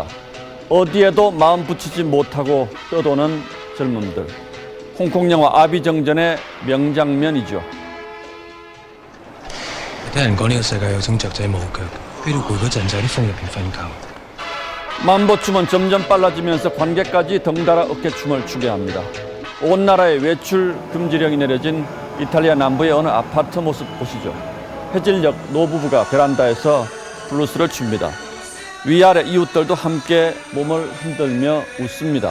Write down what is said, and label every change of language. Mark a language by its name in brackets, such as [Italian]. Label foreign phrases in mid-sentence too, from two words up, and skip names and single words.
[Korean] 어디에도 마음 붙이지 못하고 떠도는 젊음들. 홍콩 영화 아비정전의 명장면이죠. [Cantonese] 睇人講呢個世界有種雀仔冇腳，飛到攰嗰陣就喺啲風入邊瞓覺。 [Korean] 만보춤은 점점 빨라지면서 관객까지 덩달아 어깨춤을 추게 합니다. 온 나라에 외출 금지령이 내려진 이탈리아 남부의 어느 아파트 모습 보시죠. 해질녘 노부부가 베란다에서 블루스를 춥니다. 위아래 이웃들도 함께 몸을 흔들며 웃습니다.